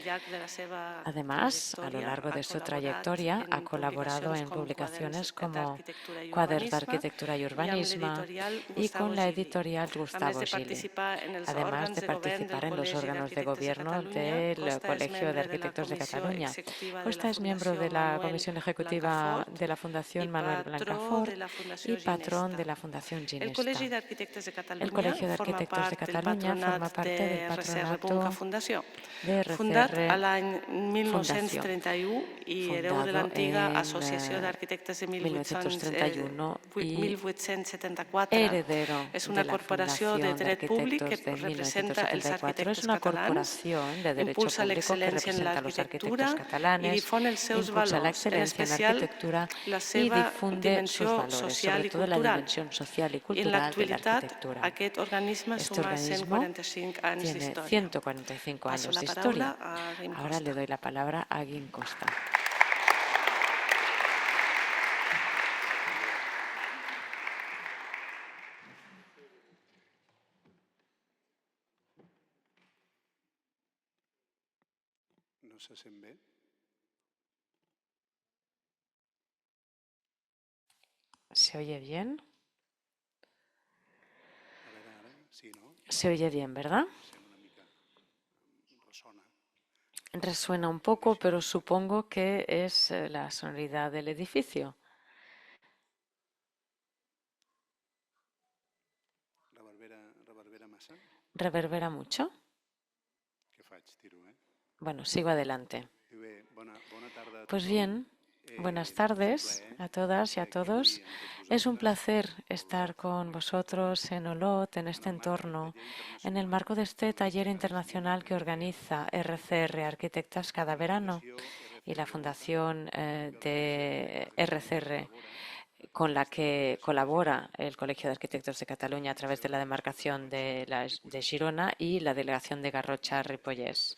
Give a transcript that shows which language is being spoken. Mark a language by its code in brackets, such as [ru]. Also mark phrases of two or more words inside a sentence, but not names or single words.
[es] Además, a lo largo de su trayectoria ha colaborado en publicaciones como Quaders d'Arquitectura y Urbanismo y con la editorial Gustavo Gili, además de participar en los órganos de gobierno del Colegio de Arquitectos de Cataluña. Costa es miembro de la Comisión Ejecutiva de la Fundación Manuel Blancafort y patrón de la Fundación Ginesta. El Colegio de Arquitectos de Cataluña forma parte del patronato de RCR [ca] fundat Fundació, l'any 1931 i hereu de l'antiga Associació d'Arquitectes de [es] 1931 y 1874. heredero [ca] És [es] de [ca] una [es] la [ca] corporació de [es] Fundación de [ca] dret públic que [es] Arquitectos de [ca] representa els [es] 1974. Es [ca] arquitectes [es] una [ca] catalans, [es] corporación de derecho [ca] impulsa [es] público que [ca] l'excel·lència en [es] representa a los [ca] l'arquitectura [es] arquitectos [ca] i [es] catalanes, [ca] difon els seus [es] impulsa la [ca] valors, en [es] excelencia en la [ca] especial [es] arquitectura [ca] la [es] y [ca] seva [es] difunde sus [ca] dimensió [es] valores, [ca] social [es] sobre [ca] i [es] todo la [ca] cultural. [es] dimensión social y [ca] I en [es] cultural de la [ca] l'actualitat, [es] arquitectura. [ca] aquest organisme [es] Este [ca] suma [es] organismo [ca] 145 anys [es] tiene [ca] d'història. [es] 145 [ca] Passo [es] años [ca] la [es] de [ca] paraula [es] historia. [ca] a Guim [es] Ahora [ca] Costa. [es] le doy la palabra a Guim Costa. [ca] No se sent bé? [es] ¿Se oye bien? [ca] A veure, ara, sí, no? [es] Se oye bien, ¿verdad? [ca] Sent una mica... ressona. [es] Resuena un poco, pero supongo que es la sonoridad del edificio. [ca] Reverbera massa? [es] ¿Reverbera mucho? [ca] Què faig? Tiro, [es] Bueno, sigo adelante. [ca] I bé, bona tarda a [es] Pues [ca] tothom. [es] bien, buenas tardes a todas y a todos. Es un placer estar con vosotros en Olot, en este entorno, en el marco de este taller internacional que organiza RCR Arquitectas cada verano y la Fundación de RCR, con la que colabora el Colegio de Arquitectos de Cataluña a través de la demarcación de Girona y la delegación de Garrotxa-Ripollès.